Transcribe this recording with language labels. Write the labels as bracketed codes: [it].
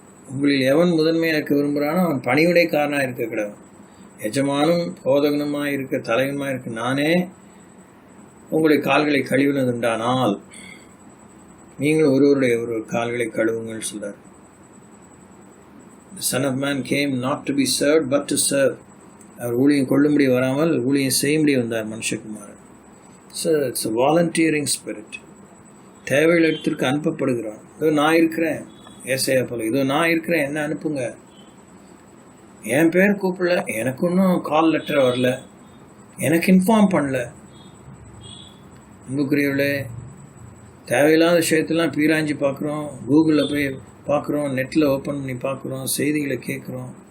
[ta] உங்களில் எவன் முதன்மையாக இருக்க விரும்புகிறானோ அவன் பணிவிடைக்காரனாக இருக்கக்கூடாது. எஜமானும் போதகனுமாக இருக்க, தலைவனுமாக இருக்க நானே உங்களுடைய கால்களை கழுவினதுண்டானால் நீங்கள் ஒருவருடைய ஒரு கால்களை கழுவுங்கள் சொல்றார். [en] The Son of Man came not to be served but to serve. [ta] அவர் ஊழியம் கொள்ளும்படி வராமல் ஊழியம் செய்யும்படி வந்தார் மனுஷகுமாரன். [en] So it's a volunteering spirit. [ta] தேவைയുള്ള இடத்திற்கு அனுப்பப்படுகிறான். இதோ நான் இருக்கிறேன், ஏசாயா போல, இதோ நான் இருக்கிறேன், என்ன அனுப்புங்க. என் பேர் கூப்பிடல, எனக்கு ஒன்றும் கால் லெட்டர் வரல, எனக்கு இன்ஃபார்ம் பண்ணல. அன்புக்குரியவர்களே, தேவையில்லாத விஷயத்தெல்லாம் பீராஞ்சி பார்க்குறோம், கூகுளில் போய் பார்க்குறோம், நெட்டில் ஓப்பன் பண்ணி பார்க்குறோம், செய்திகளை கேட்குறோம்.